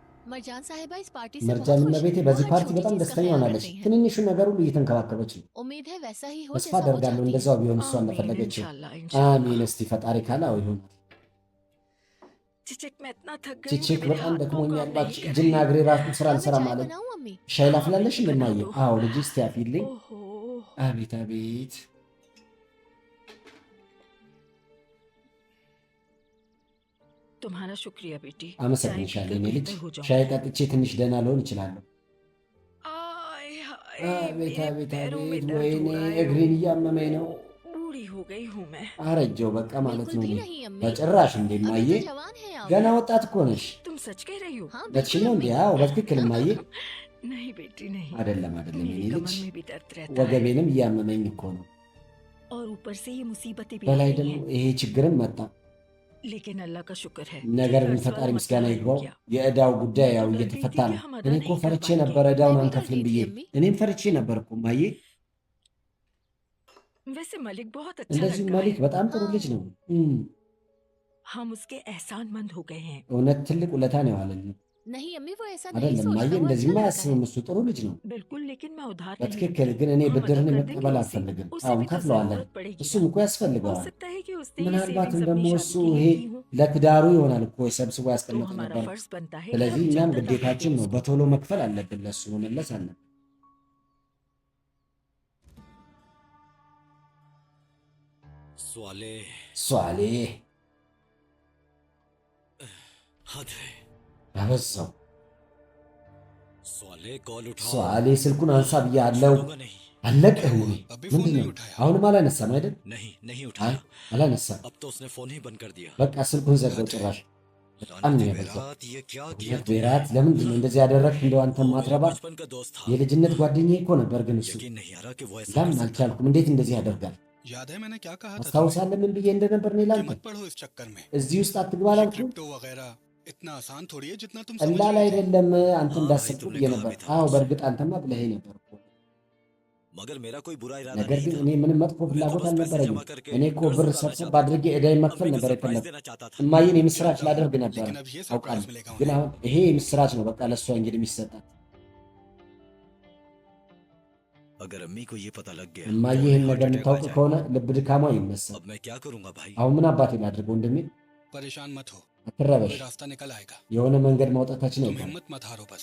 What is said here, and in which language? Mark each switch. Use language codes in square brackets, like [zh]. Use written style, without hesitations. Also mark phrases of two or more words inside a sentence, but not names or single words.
[hi] मरजान साहिबा इस पार्टी से [am] መርጃን [hi] बहुत खुश [am] እመቤቴ [hi] हैं। वो [am] በዚህ [hi] हर [am] ፓርቲ [hi] छोटी [am] በጣም [hi] चीज का [am] ደስተኛ [hi] ख्याल रख [am] ሆናለች። [hi] रही हैं। [am] ትንንሹ ነገር ሁሉ እየተንከባከበች ነው። [hi] उम्मीद है वैसा ही हो [am] ተስፋ [hi] जैसा वो [am] አደርጋለሁ [hi] चाहती है। [am] እንደዛው ቢሆን እሷ [hi] आमीन, [am] እንደፈለገችው። [hi] इंशाल्लाह, इंशाल्लाह। [am] አሚን። እስቲ ፈጣሪ ካላው ይሁን። [hi] चिचिक मैं इतना थक गई हूँ कि [am] ቺቺክ [hi] मेरे [am] በጣም [hi] हाथ पाँव [am] ደክሞኛል፣ [hi] काम [am] እባክሽ [hi] नहीं कर [am] እጅና [hi] रहे। [am] እግሬ ራሱ ስራ [hi] क्या मैं [am] አልሰራም [hi] चाय [am] አለኝ። [hi] बनाऊं अम्मी? [am] ሻይ [hi] हाँ, [am] ላፍላለሽ [hi] बेटी, बना [am] እንደማየ? [hi] दो। [am] አዎ ልጅ እስቲ አፊልኝ። [hi] ओहो, [am] አቤት አቤት። [hi] तुम्हारा शुक्रिया बेटी। चाय [am] አመሰግንሻለሁ [hi] पीकर [am] የኔ ልጅ። [hi] बेहतर हो जाऊं। [am] ሻይ ጠጥቼ ትንሽ ደህና ልሆን እችላለሁ። [hi] आय हाय, [am] አቤት [hi] मेरे [am] አቤት [hi] पैरों में [am] አቤት፣ [hi] दर्द [am] ወይኔ [hi] हो रहा है। [am] እግሬን እያመመኝ ነው። [hi] बूढ़ी हो गई हूँ मैं। [am] አረጀው በቃ ማለት [hi] बिल्कुल [am] ነው። [hi] भी [am] እኔ [hi] नहीं अम्मी। [am] በጭራሽ [hi] अभी [am] እንደማየ [hi] तो जवान है आप। [am] ገና ወጣት እኮ ነሽ። [hi] तुम सच कह रही हो? हाँ [am] በትሽ [hi] बिल्कुल [am] ነው እንዴ? [hi] अम्मी। [am] አዎ በትክክል እማየ። [hi] नहीं बेटी नहीं। [am] አይደለም አይደለም የኔ [hi] मेरी [am] ልጅ፣ [hi] कमर में भी दर्द रहता है [am] ወገቤንም እያመመኝ እኮ ነው። [hi] और ऊपर से ये मुसीबतें भी आ [am] በላይ [hi] रही [am] ደግሞ [hi] हैं। [am] ይሄ ችግርም መጣ። [hi] लेकिन अल्लाह का शुक्र है [am] ነገር [hi] कि [am] ግን [hi] कर्ज [am] ፈጣሪ [hi] वाला [am] ምስጋና [hi] मसला हल [am] ይግባው፣ [hi] हो गया। [am] የዕዳው ጉዳይ [hi] मैं [am] ያው [hi] तो डर [am] እየተፈታ [hi] गई थी [am] ነው። [hi] कि हम अदा [am] እኔ እኮ [hi] नहीं कर [am] ፈርቼ [hi] पाएंगे। [am] ነበር ዕዳውን [hi] मैं भी [am] አንከፍልም [hi] डर गई [am] ብዬ። [hi] थी अम्मी। [am] እኔም ፈርቼ ነበር እኮ እማዬ። [hi] वैसे मलिक बहुत अच्छा [am] እንደዚሁም [hi] लड़का [am] መሊክ [hi] है। [am] በጣም ጥሩ ልጅ ነው። [hi] हम उसके एहसानमंद हो गए हैं। [am] እውነት ትልቅ ውለታ ነው የዋለልን። [hi] नहीं अम्मी वो ऐसा नहीं [am] አይደለም [hi] सोचता। [am] እማዬ፣ [hi] वो अच्छा [am] እንደዚህማ [hi] लड़का है। [am] አያስብም። እሱ ጥሩ ልጅ ነው [hi] बिल्कुल, लेकिन मैं उधार नहीं [am] በትክክል። [hi] लेती। [am] ግን እኔ [hi] हम [am] ብድርን [hi] अदा कर देंगे [am] መቀበል [hi] उसे। [am] አልፈልግም። [hi] उसे [am] አሁን [hi] भी तो [am] ከፍለዋለን። [hi] जरूरत पड़ेगी [am] እሱም [hi] ना। [am] እኮ [hi] हो [am] ያስፈልገዋል። [hi] सकता है कि उसने ये [am] ምናልባትም [hi] सेविंग्स [am] ደግሞ [hi] अपनी [am] እሱ [hi] शादी के [am] ይሄ [hi] लिए की हो। [am] ለትዳሩ ይሆናል እኮ ሰብስቦ [hi] तो [am] ያስቀምጥ [hi] हमारा [am] ነበር። [hi] फर्ज बनता है कि [am] ስለዚህ [hi] हम [am] እኛም [hi] जल्द अदा कर [am] ግዴታችን [hi] दें [am] ነው [hi] उसको। [am] በቶሎ መክፈል አለብን፣ ለሱ መመለስ አለብን። [hi] स्वाले [am] ሷሌ [hi] हद है। [am] አበዛው። [hi] स्वाले कॉल उठाओ। [am] ሷሌ ስልኩን አንሳ ብያለሁ። [hi] छोड़ूंगा नहीं। [am] አለቅህ ወይ? [hi] अभी फोन [am] ምንድን [hi] नहीं [am] ነው? [hi] उठाया। [am] አሁንም አላነሳም አይደል? [hi] नहीं नहीं [am] አይ [hi] उठाया। [am] አላነሳም። [hi] अब तो उसने फोन ही बंद कर दिया। [am] በቃ ስልኩን ዘጋው ጭራሽ። በጣም ነው [hi] लानती [am] የበዛው። [hi] बेरात, ये क्या किया [am] እውነት [hi] तुमने? [am] ቤራት፣ ለምንድን ነው እንደዚህ ያደረግህ? እንደው አንተ [hi] वो मेरा [am] ማትረባ [hi] बचपन का दोस्त था। [am] የልጅነት ጓደኛዬ እኮ ነበር፣ ግን እሱ [hi] यकीन नहीं आ रहा कि वो ऐसा [am] ላምን [hi] कर सकता। [am] አልቻልኩም። እንዴት እንደዚህ ያደርጋል? [hi] याद है मैंने क्या कहा था तुम्हें? [am] አስታውሳለህ ምን ብዬ እንደነበር? እኔ [hi] कि [am] ላንተ [hi] मत पढ़ो इस चक्कर में। [am] እዚህ ውስጥ አትግባ [hi] ये [am] አላልኩም? [hi] क्रिप्टो वगैरह इतना आसान थोड़ी है जितना तुम समझ [am] ቀላል [hi] रहे थे। [am] አይደለም አንተ [hi] हाँ [am] እንዳሰብኩ [hi] भाई, तुमने [am] ብዬ [hi] कहा [am] ነበር። [hi] भी था [am] አዎ [hi] मुझसे। [am] በእርግጥ አንተማ ብለኸኝ ነበር እኮ። [hi] मगर मेरा कोई बुरा इरादा [am] ነገር [hi] नहीं [am] ግን [hi] था। [am] እኔ ምንም መጥፎ [hi] मैं तो [am] ፍላጎት [hi] बस पैसे [am] አልነበረኝም። [hi] जमा करके [am] እኔ እኮ [hi] कर्ज [am] ብር [hi] उतारना [am] ሰብሰብ [hi] चाहता था। [am] አድርጌ ዕዳይን መክፈል [hi] अम्मी को [am] ነበር [hi] सरप्राइज [am] የፈለግኩት። [hi] देना चाहता था। [am] እማዬን የምስራች ላደርግ ነበር [hi] लेकिन अब ये सरप्राइज [am] አውቃለሁ። [hi] मिलेगा [am] ግን [hi] उन्हें। [am] አሁን ይሄ የምስራች ነው በቃ ለእሷ እንግዲህ የሚሰጣት። [hi] अगर अम्मी को ये पता लग गया [am] እማዬ [hi] तो [am] ይህን [hi] उन्हें [am] ነገር [en] heart attack [hi] आ [am] የምታውቅ [hi] जाएगा। [am] ከሆነ ልብ ድካሟ ይነሳል። [hi] अब मैं क्या करूंगा भाई? [am] አሁን ምን አባቴ ላድርግ ወንድሜ? [hi] परेशान मत हो, [am] አትረበሽ። [hi] कोई रास्ता निकल आएगा। [am] የሆነ መንገድ ማውጣታችን [hi] तुम [am] አይቀርም። [hi] हिम्मत मत हारो बस।